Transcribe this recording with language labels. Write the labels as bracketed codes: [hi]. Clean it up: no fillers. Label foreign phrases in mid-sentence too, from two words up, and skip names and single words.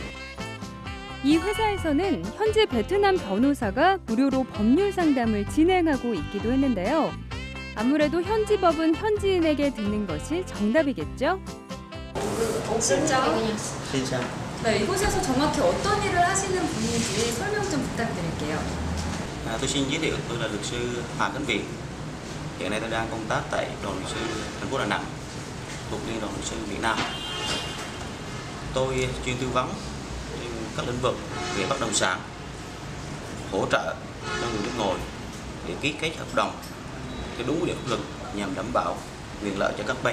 [ko] 이 회사에서는 현지 베트남 변호사가 무료로 법률 상담을 진행하고 있기도 했는데요. 아무래도 현지 법은 현지인에게 듣는 것이 정답이겠죠? 진짜? 진짜. 네, 이곳에서 정확히 어떤 일을 하시는 분인지 설명 좀 부탁드릴게요. [vi] Tôi xin giới thiệu, tôi là luật sư Hoàng Tấn Việt. Hiện nay tôi đang công tác tại đoàn luật sư thành phố Đà Nẵng, thuộc Liên đoàn luật sư Việt Nam. Tôi chuyên tư vấn trên các lĩnh vực về bất động sản, hỗ trợ cho người nước ngoài để ký kết hợp đồng theo đúng quy định pháp luật nhằm đảm bảo quyền lợi cho các bên.